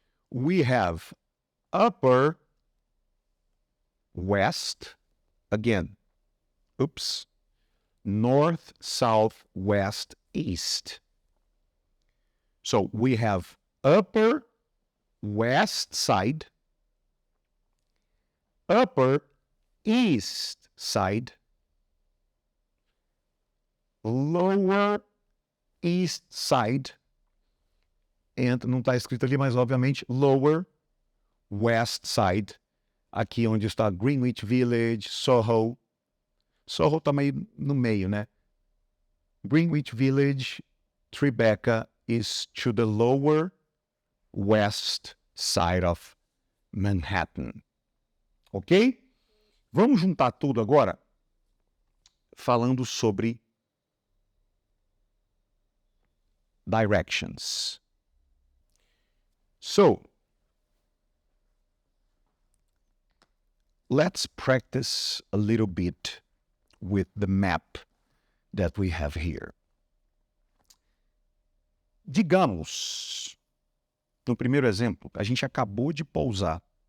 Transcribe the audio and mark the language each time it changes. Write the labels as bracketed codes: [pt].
[en] We have upper west, again, north, south, west, east. So we have upper west side, upper east side, lower east side, and [pt] não está escrito ali, mas obviamente [en] lower west side, [pt] aqui onde está [en] Greenwich Village, Soho. [pt] Soho está meio no meio, né? [en] Greenwich Village, Tribeca is to the lower west side of Manhattan. Ok? [pt] Vamos juntar tudo agora falando sobre directions. [en] So, let's practice a little bit with the map that we have here. [pt] Digamos, no primeiro exemplo, a gente acabou de pousar.